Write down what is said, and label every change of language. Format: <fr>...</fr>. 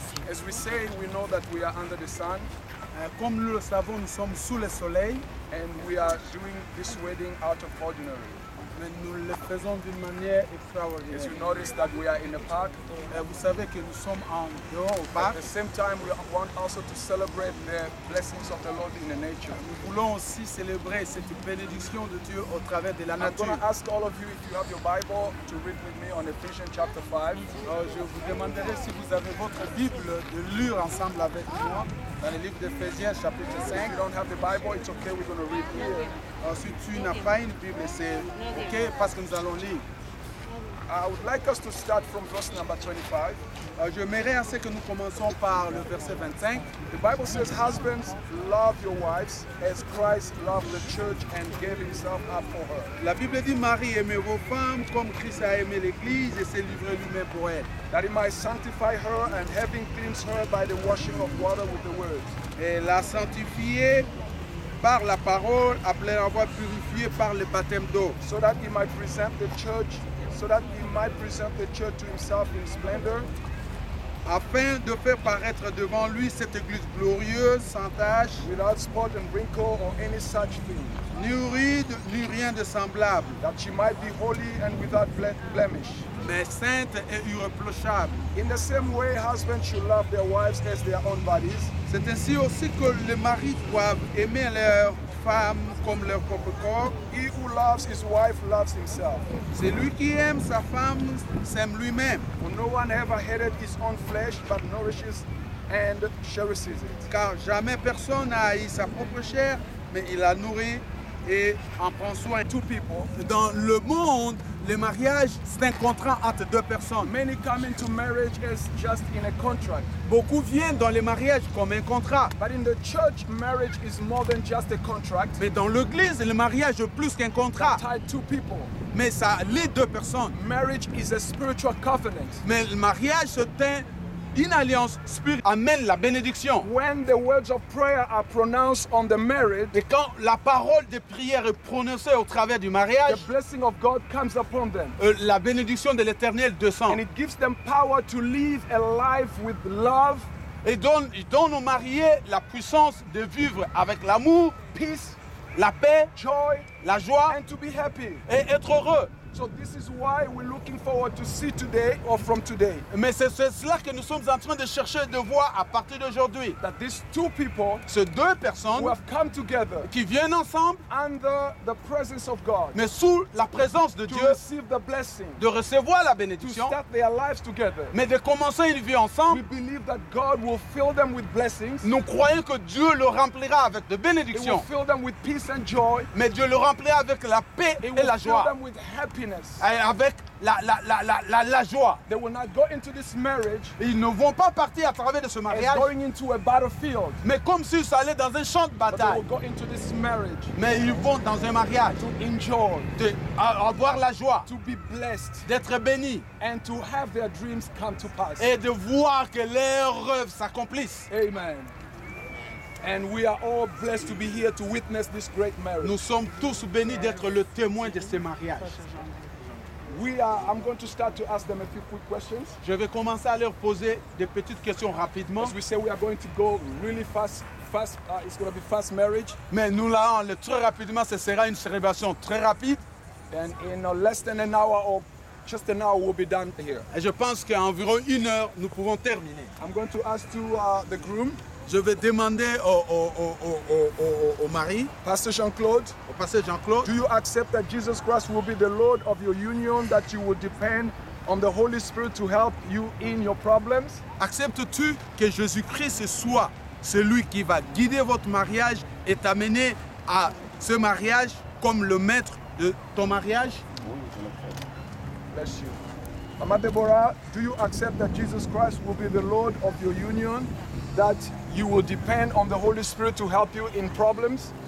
<en>As we say, we know that we are under the sun.</en> <fr>Comme nous le savons, nous sommes sous le soleil.</fr> <en>And we are doing this wedding out of ordinary.</en> <fr>Mais nous le faisons d'une manière extraordinaire.</fr> <en>As you notice that we are in a park.</en> <fr>Vous savez que nous sommes en dehors au parc.</fr> <en>At the same time, we want also to celebrate the blessings of the Lord in the nature.</en> <fr>Nous voulons aussi célébrer cette bénédiction de Dieu au travers de la nature.</fr> <en>I'm going to ask all of you if you have your Bible to read with me on Ephesians chapter 5.</en> <fr>Je vous demanderai si vous avez votre Bible de lire ensemble avec moi dans le livre d'Éphésiens chapitre 5.</fr> <en>If you don't have the Bible, it's okay, we're going to read here.</en> <fr>Si tu n'as pas une Bible, c'est ok parce que nous allons lire.</fr> <en>I would like us to start from verse number 25.</en> <fr>J'aimerais à ce que nous commençons par le verset 25.</fr> <en>The Bible says, husbands, love your wives as Christ loved the church and gave himself up for her.</en> <fr>La Bible dit, Marie, aimez vos femmes comme Christ a aimé l'Église et s'est livré lui-même pour elle.</fr> <en>That he might sanctify her and having cleansed her by the washing of water with the word.</en> <fr>Et la sanctifier par la parole, après l'avoir purifiée par le baptême d'eau.</fr> <en>So that he might present the church to himself in splendor,</en> <fr>afin de faire paraître devant lui cette église glorieuse, sans tache,</fr> <en>without spot and wrinkle or any such thing,</en> <fr>ni ride, ni rien de semblable,</fr> <en>that she might be holy and without blemish.</en> <fr>mais sainte et irréprochable.</fr> <en>In the same way, husbands should love their wives as their own bodies.</en> <fr>C'est ainsi aussi que les maris doivent aimer leur femme comme leur propre corps.</fr> <en>He who loves his wife loves himself.</en> <fr>Celui qui aime sa femme s'aime lui-même,</fr> <en>For no one ever hated his own flesh, but nourishes and cherishes it.</en> <fr>car jamais personne n'a haï sa propre chair, mais il la nourrit et en prend soin.</fr> <en>Two people.</en> <fr>Dans le monde, le mariage, c'est un contrat entre deux personnes.</fr> <en>Many come into marriage as just in a contract.</en> <fr>Beaucoup viennent dans le mariage comme un contrat.</fr> <en>But in the church, marriage is more than just a contract.</en> <fr>Mais dans l'église, le mariage est plus qu'un contrat.</fr> <en>Tied two people.</en> <fr>Mais ça lie deux personnes.</fr> <en>Marriage is a spiritual covenant.</en> <fr>Mais le mariage, c'est une alliance spirituelle. Amène la bénédiction.</fr> <en>When the words of prayer are pronounced on the married,</en> <fr>Et quand la parole de prière est prononcée au travers du mariage,</fr> <en>the blessing of God comes upon them.</en> <fr>la bénédiction de l'Éternel descend.</fr> <en>And it gives them power to live a life with love,</en> <fr>Et il donne aux mariés la puissance de vivre avec l'amour,</fr> <en>peace,</en> <fr>la paix,</fr> <en>joy,</en> <fr>la joie</fr> <en>and to be happy.</en> <fr>et être heureux.</fr> <en>So this is why we're looking forward to see today or from today</en> <fr>Mais c'est cela que nous sommes en train de chercher de voir à partir d'aujourd'hui.</fr> <en>that these two people</en> <fr>Ces deux personnes</fr> <en>who have come together</en> <fr>qui viennent ensemble,</fr> <en>under the presence of God</en> <fr>mais sous la présence de</fr> <en>to</en> <fr>Dieu,</fr> <en>receive the blessing,</en> <fr>de recevoir la</fr> <en>to</en> <fr>bénédiction,</fr> <en>start their lives together.</en> <fr>mais de commencer une vie</fr> <en>We</en> <fr>ensemble.</fr> <en>believe that God will fill them with blessings.</en> <fr>Nous croyons que Dieu le remplira avec de</fr> <en>He will</en> <fr>bénédictions,</fr> <en>fill them with peace and joy.</en> <fr>mais Dieu le remplira avec la paix</fr> <en>He</en> <fr>et</fr> <en>will</en> <fr>la</fr> <en>fill</en> <fr>joie.</fr> <en>them with happiness.</en> <fr>Et avec la joie.</fr> <en>They will not go into this marriage</en> <fr>Ils ne vont pas partir à travers de ce</fr> <en>as</en> <fr>mariage,</fr> <en>going into a battlefield,</en> <fr>mais comme s'ils allaient dans un champ de</fr> <en>but they</en> <fr>bataille.</fr> <en>will go into this marriage</en> <fr>Mais ils vont dans un mariage,</fr> <en>to enjoy,</en> <fr>avoir la joie,</fr> <en>to be blessed,</en> <fr>d'être bénis</fr> <en>and to have their dreams come to pass.</en> <fr>et de voir que leurs rêves s'accomplissent.</fr> <en>Amen. And we are all blessed to be here to witness this great marriage.</en> <fr>Nous sommes tous bénis d'être le témoin de ce mariage.</fr> <en>I'm going to start to ask them a few quick questions.</en> <fr>Je vais commencer à leur poser des petites questions rapidement.</fr> <en>As we say, we are going to go really fast. It's going to be fast marriage.</en> <fr>Mais nous là, très rapidement, ce sera une célébration très rapide.</fr> <en>And in less than an hour or just an hour, we'll be done here.</en> <fr>Et je pense qu'à environ 1 heure, nous pouvons terminer.</fr> <en>I'm going to ask to the groom,</en> <fr>Je vais demander au mari,</fr> <en>Pastor Jean-Claude,</en> <fr>au pasteur Jean-Claude,</fr> <en>do you accept that Jesus Christ will be the Lord of your union, that you will depend on the Holy Spirit to help you in your problems?</en> <fr>acceptes-tu que Jésus-Christ soit celui qui va guider votre mariage et t'amener à ce mariage comme le maître de ton mariage?</fr> <en>Bless you. Mama Deborah, do you accept that Jesus Christ will be the Lord of your union, that you will depend on the Holy Spirit to help you in problems?</en>